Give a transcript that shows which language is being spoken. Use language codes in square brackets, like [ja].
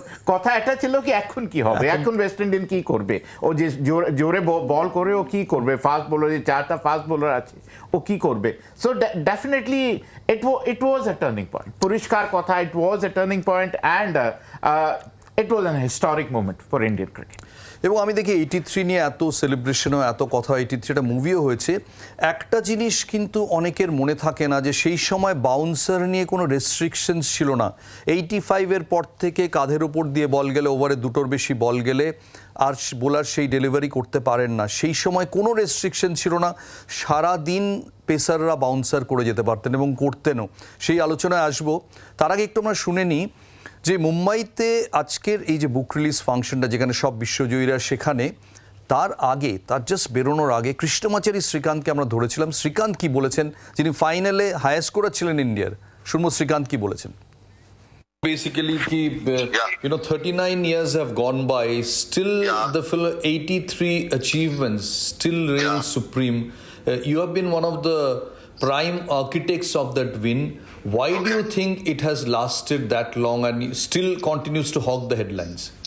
[bn] কথা এটা ছিল কি এখন কি হবে, এখন ওয়েস্ট ইন্ডিজ কি করবে, ও যে জোরে বল করে ও কি করবে, ফাস্ট বোলার, যে 4টা ফাস্ট বোলার আছে, ও কি করবে। [en] so definitely it was a turning point, [bn] পরিষ্কার কথা, [en] it was a turning point and it was an historic moment for Indian cricket. [bn] এবং আমি দেখি 83 নিয়ে এত সেলিব্রেশনও, এত কথা, 83টা মুভিও হয়েছে। একটা জিনিস কিন্তু অনেকের মনে থাকে না, যে সেই সময় বাউন্সার নিয়ে কোনো রেস্ট্রিকশনস ছিল না। 85-এর পর থেকে কাঁধের ওপর দিয়ে বল গেলে, ওভারে 2টোর বেশি বল গেলে আর বোলার সেই ডেলিভারি করতে পারেন না। সেই সময় কোনো রেস্ট্রিকশন ছিল না, সারাদিন পেসাররা বাউন্সার করে যেতে পারতেন এবং করতেনও। সেই আলোচনায় আসবো, তার আগে একটু আমরা শুনে নিই যে মুম্বাইতে আজকের এই যে বুক রিলিজ ফাংশনটা, যেখানে সব বিশ্বজয়ীরা সেখানে, তার আগে, তার জাস্ট বেরোনোর আগে কৃষ্ণমাচারী শ্রীকান্তকে আমরা ধরেছিলাম। শ্রীকান্ত কি বলেছেন, যিনি ফাইনালে হায়েস্ট স্কোরার ছিলেন ইন্ডিয়ার। শুনবো শ্রীকান্ত কি বলেছেন। [en] Basically, 39 years have gone by. Still, the 83 achievements still reign supreme. You have been one of the prime architects of that win. Why do you think it has lasted that long and still continues to hog the headlines?